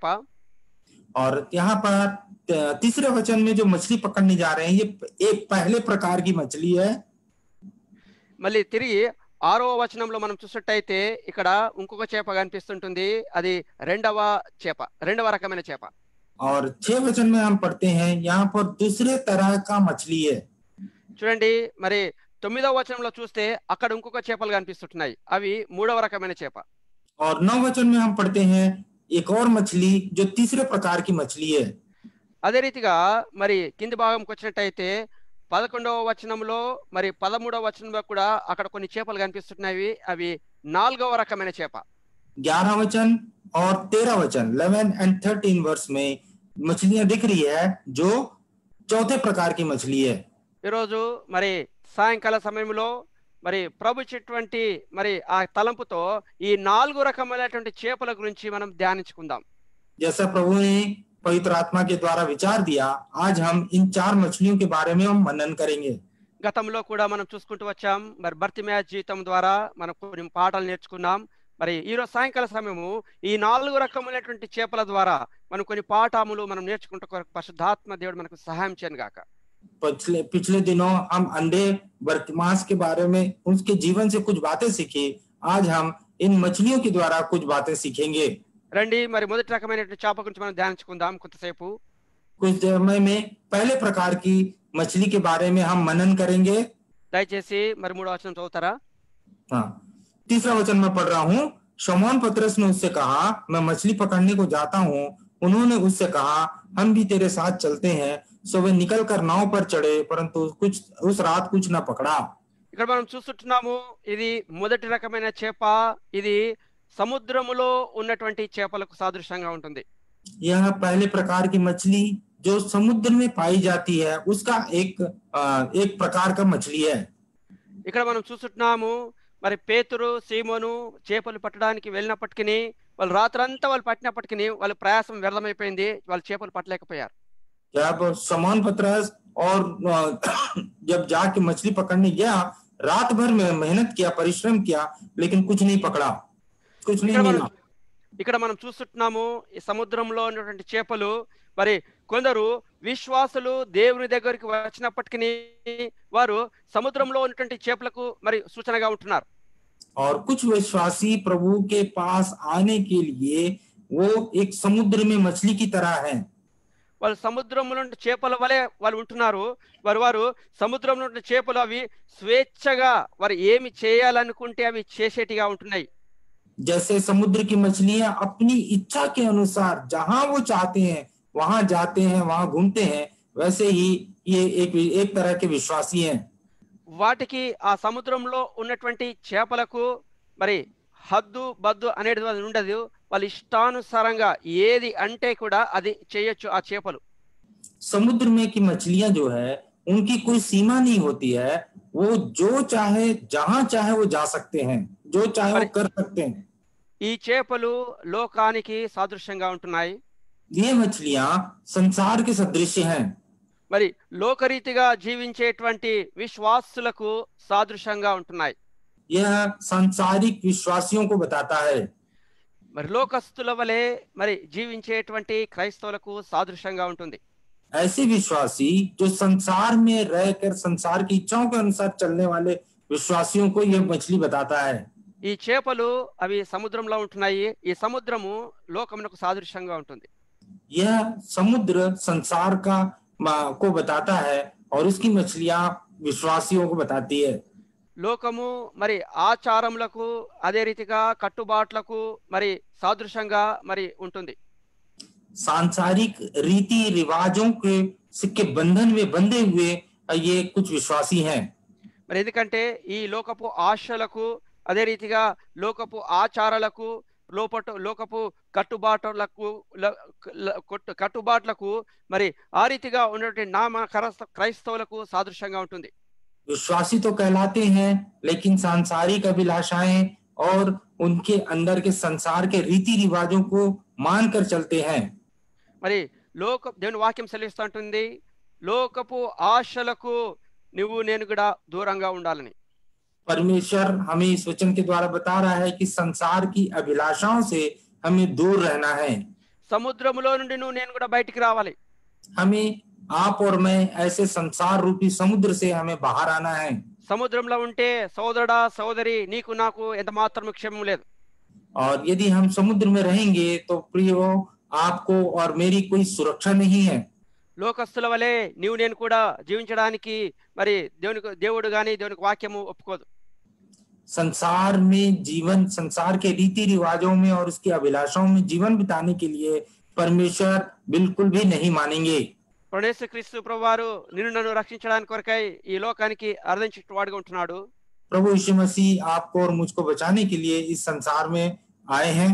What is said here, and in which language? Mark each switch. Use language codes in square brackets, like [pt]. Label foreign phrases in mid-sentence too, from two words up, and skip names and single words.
[hi] और यहाँ पर तीसरे वचन में जो मछली पकड़ने जा रहे हैं, ये एक पहले प्रकार की मछली है। [te] మళ్ళీ తిరిగి 6వ వచనంలో మనం చూసినట్టయితే ఇక్కడ ఇంకొక చేప కనిపిస్తుంటుంది. అది రెండవ రకమైన చేప. [hi] और 6 वचन में हम पढ़ते हैं, यहाँ पर दूसरे तरह का मछली है। [te] చూడండి, మరి 9వ వచనంలో చూస్తే అక్కడ ఇంకొక చేపలు కనిపిస్తున్నాయి. అవి 3వ రకమైన చేప. [hi] और 9 वचन में हम पढ़ते हैं एक और मछली जो तीसरे प्रकार की मछली है। [te] అదే రీతిగా మరి కింది భాగంకి వచ్చినట్టయితే 11వ వచనంలో మరి 13వ వచనంలో కూడా అక్కడ కొన్ని చేపలు కనిపిస్తున్నాయి. అవి 4వ రకమైన చేప. [hi] 11 वचन और 13 वचन 11 and 13 वर्ष में मछलियां दिख रही है जो चौथे प्रकार की मछली है। [te] ఈరోజు మరి సాయంకాల సమయంలో మరి ప్రభు ఇచ్చేటువంటి మరి ఆ తలంపుతో ఈ 4 రకమైనటువంటి చేపల గురించి మనం ధ్యానించుకుందాం. [hi] जैसा प्रभु ने पवित्र आत्मा के द्वारा विचार दिया, आज हम इन 4 मछलियों के बारे में हम मनन करेंगे। [te] గతంలో కూడా మనం చూసుకుంటూ వచ్చాం. మరి బర్తిమేయ జీవితం ద్వారా మనం కొన్ని పాఠాలు నేర్చుకున్నాం. మరి ఈరోజు సాయంకాల సమయము ఈ 4 రకములైనటువంటి చేపల ద్వారా మనం కొన్ని పాఠములు మనం నేర్చుకుంటూ పరిశుద్ధాత్మ దేవుడు మనకు సహాయం చేయను గాక. [hi] पिछले दिनों हम अंधे बर्तिमास के बारे में उसके जीवन से कुछ बातें सीखी। आज हम इन मछलियों के द्वारा कुछ बातें सीखेंगे। [te] రండి, మరి మొదటి రకమైనటువంటి చేప గురించి మనం ధ్యానించుకుందాం కొంతసేపు. [hi] कुछ समय में पहले प्रकार की मछली के बारे में हम मनन करेंगे। [te] దయచేసి మరి 3వ వచనం చదువుతారా? [hi] हाँ, तीसरा वचन में पढ़ रहा हूँ। शमौन पतरस ने उससे कहा, मैं मछली पकड़ने को जाता हूँ। उन्होंने उससे कहा, हम भी तेरे साथ चलते हैं। सो वे निकलकर नाव पर चढ़े, परंतु उस रात कुछ न पकड़ा। [te] ఇక్కడ మనం చూస్తున్నాము, ఇది మొదటి రకమైన చేప. ఇది సముద్రములో ఉన్నటువంటి చేపలకు సాదృశ్యంగా ఉంటుంది. [hi] यह पहले प्रकार की मछली जो समुद्र में पाई जाती है, उसका एक प्रकार का मछली है। [te] ఇక్కడ మనం చూస్తున్నాము, మరి పేతురు సీమోను చేపలు పట్టడానికి వెళ్ళినప్పటికీ వాళ్ళు రాత్రంతా వాళ్ళు పట్టినప్పటికీ వాళ్ళ ప్రయాసం వ్యర్థమైపోయింది. వాళ్ళు చేపలు పట్టలేకపోయారు. [hi] जब शमौन पतरस और जब जाके मछली पकड़ने गया, रात भर में मेहनत किया, परिश्रम किया, लेकिन कुछ नहीं पकड़ा, कुछ नहीं मिला। [te] ఇక్కడ మనం చూస్తున్నాము, ఈ సముద్రంలో ఉన్నటువంటి చేపలు మరి కొందరు విశ్వాసులు దేవుని దగ్గరికి వచ్చినప్పటికీ వారు సముద్రంలో ఉన్నటువంటి చేపలకు మరి సూచనగా ఉంటున్నారు. [hi] और कुछ विश्वासी प्रभु के पास आने के लिए वो एक समुद्र में मछली की तरह है। [te] వాళ్ళు సముద్రంలో నుండి చేపల వలె వాళ్ళు ఉంటున్నారు. వారు సముద్రంలో నుండి చేపలు అవి స్వేచ్ఛగా వారు ఏమి చేయాలనుకుంటే అవి చేసేటిగా ఉంటున్నాయి. [hi] जैसे समुद्र की मछलियां अपनी इच्छा के अनुसार जहां वो चाहते हैं वहां जाते हैं, वहां घूमते हैं, वैसे ही ये एक तरह के विश्वासी हैं। [te] వాటికి ఆ సముద్రంలో ఉన్నటువంటి చేపలకు మరి హద్దు బద్దు అనేది ఉండదు. వాళ్ళ ఇష్టానుసారంగా ఏది అంటే కూడా అది చేయొచ్చు ఆ చేపలు. [hi] समुद्र में की मछलियां जो है उनकी कोई सीमा नहीं होती है, वो जो चाहे जहां चाहे वो जा सकते हैं, जो चाहे वो कर सकते हैं। [te] ఈ చేపలు లోకానికి సాదృశ్యంగా ఉంటున్నాయి. [hi] ये मछलियां संसार के सदृश्य हैं। [te] మరి లోకరీతిగా జీవించేటువంటి విశ్వాసులకు సాదృశ్యంగా ఉంటున్నాయి. [hi] यह सांसारिक विश्वासियों को बताता है। [te] మరి లోకస్తుల వలె మరి జీవించేటువంటి క్రైస్తవులకు సాదృశ్యంగా ఉంటుంది. [hi] ऐसे विश्वासी जो संसार में रहकर संसार की इच्छाओं के अनुसार चलने वाले विश्वासियों को यह मछली बताता है। [te] ఈ చేపలు అవి సముద్రంలో ఉంటున్నాయి. ఈ సముద్రము లోకమునకు సాదృశ్యంగా ఉంటుంది. [hi] यह समुद्र संसार का को बताता है और उसकी मछलियां विश्वासियों को बताती है। [te] లోకము మరి ఆచారములకు అదే రీతిగా కట్టుబాట్లకు మరి సాదృశ్యంగా మరి ఉంటుంది. [hi] सांसारिक रीति रिवाजों के बंधन में बंधे हुए ये कुछ विश्वासी हैं। [te] మరి ఎందుకంటే ఈ లోకపు ఆశలకు అదే రీతిగా లోకపు ఆచారాలకు లోకపు కట్టుబాట్లకు మరి ఆ రీతిగా ఉన్నటువంటి నామ క్రైస్తవులకు సాదృశ్యంగా ఉంటుంది. [hi] विश्वासी तो कहलाते हैं, लेकिन सांसारिक अभिलाषाएं और उनके अंदर के संसार के रीति रिवाजों को मानकर चलते हैं। [te] మరి దేవుని వాక్యం సెలవిస్తూ ఉంటుంది, లోకపు ఆశలకు నువ్వు నేను కూడా దూరంగా ఉండాలని. [hi] परमेश्वर हमें इस वचन के द्वारा बता रहा है कि संसार की अभिलाषाओं से हमें दूर रहना है। [te] సముద్రములో నుండి నువ్వు నేను కూడా బయటికి రావాలి. [hi] हमें आप और मैं ऐसे संसार रूपी समुद्र से हमें बाहर आना है। [te] సముద్రంలో ఉంటే సోదరుడా సోదరి నీకు నాకు ఎంత మాత్రం క్షేమం లేదు. [hi] और यदि हम समुद्र में रहेंगे तो प्रियो आपको और मेरी कोई सुरक्षा नहीं है। [te] లోకస్తుల వలె నీవు నేను కూడా జీవించడానికి మరి దేవుడు గాని దేవునికి వాక్యము ఒప్పుకోదు. [hi] संसार में जीवन, संसार के रीति रिवाजों में और उसकी अभिलाषाओं में जीवन बिताने के लिए परमेश्वर बिल्कुल भी नहीं मानेंगे। [te] యేసుక్రీస్తు ప్రభువారు నిన్ను నన్ను రక్షించడానికి కొరకై ఈ లోకానికి అర్ధించేవాడుగా ఉంటున్నాడు. [hi] प्रभु यीशु मसीह आपको और मुझको बचाने के लिए इस संसार में आए हैं।